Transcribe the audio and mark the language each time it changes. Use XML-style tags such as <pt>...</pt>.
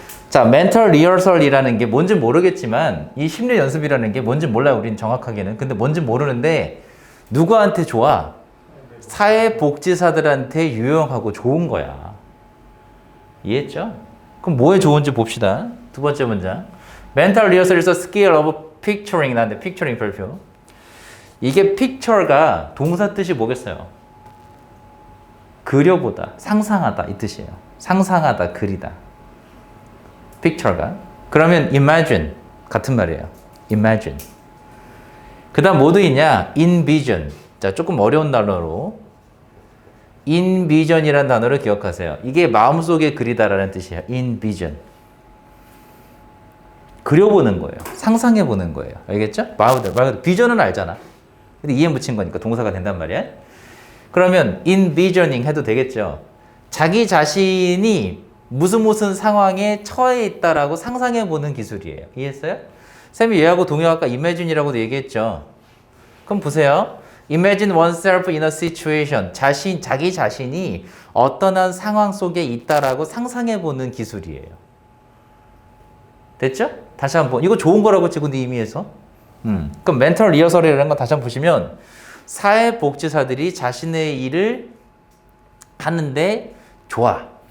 <ko>자, mental rehearsal이라는 게 뭔지 모르겠지만 이 심리 연습이라는 게 뭔지 몰라요. 우린 정확하게는. 근데 뭔지 모르는데 누구한테 좋아? 사회복지사들한테 유용하고 좋은 거야. 이해했죠? 그럼 뭐에 좋은지 봅시다. 두 번째 문장.</ko> <en>Mental rehearsal is a skill of picturing.</en> <ko>나한테 picturing 별표. 이게 picture가 동사 뜻이 뭐겠어요? 그려보다, 상상하다 이 뜻이에요. 상상하다, 그리다. picture가. 그러면 imagine 같은 말이에요. imagine. 그 다음 뭐 있냐? envision. 자, 조금 어려운 단어로 envision이라는 단어를 기억하세요. 이게 마음속에 그리다라는 뜻이에요.</ko> <en>envision.</en> <ko>그려보는 거예요. 상상해보는 거예요. 알겠죠? 비전은 알잖아. 근데 이해 붙인 거니까 동사가 된단 말이야. 그러면 envisioning 해도 되겠죠. 자기 자신이 무슨 상황에 처해 있다라고 상상해보는 기술이에요. 이해했어요? 쌤이 얘하고 동요 아까 imagine이라고도 얘기했죠. 그럼 보세요.</ko> <en>Imagine oneself in a situation.</en> <ko>자기 자신이 어떤 한 상황 속에 있다라고 상상해보는 기술이에요. 됐죠? 다시 한번. 이거 좋은 거라고 지금 의미에서. 그럼 멘털 리허설이라는 거 다시 한번 보시면 사회복지사들이 자신의 일을 하는데 좋아.</ko>